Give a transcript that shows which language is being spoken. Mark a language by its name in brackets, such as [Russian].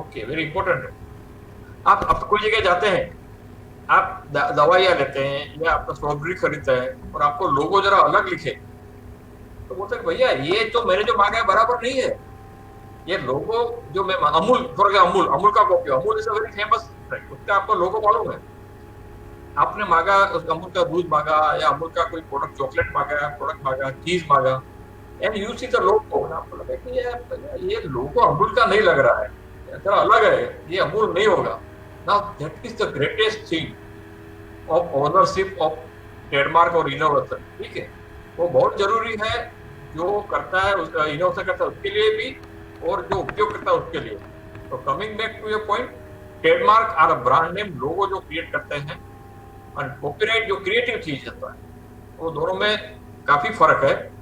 [Hindi] Okay, very important है। आप कोई जगह जाते हैं, आप दवाइयाँ लेते हैं या आपका स्ट्रॉबेरी खरीदते हैं और आपको लोगो जरा अलग लिखे, तो बोलते हैं भैया ये तो मैंने जो मांगा है बराबर नहीं है, ये लोगो जो मैं अमूल, फॉर एग्जाम्पल अमूल का copy, Amul is a very famous, उसका आपको लोगो मालूम है, आपने मांगा अमूल का दूध मांगा या अमूल का कोई प्रोडक्ट, चॉकलेट मांगा, चीज मांगा, [English] and you see the logo, [Hindi] आपको लगा कि ये लोगो अमूल का नहीं लग रहा है, थोड़ा अलग है, ये अमूल नहीं होगा। [English] Now that is the greatest thing of ownership of trademark और innovation, [Hindi] ठीक है। वो बहुत जरूरी है, जो करता है उसका इनोवेशन करता है उसके लिए भी और जो उपयोग करता है उसके लिए। तो [English] coming back to your point, [Hindi] trademark are a brand name, लोगो जो क्रिएट करते हैं, और कॉपीराइट जो क्रिएटिव चीज होता है, वो दोनों में काफी फर्क है।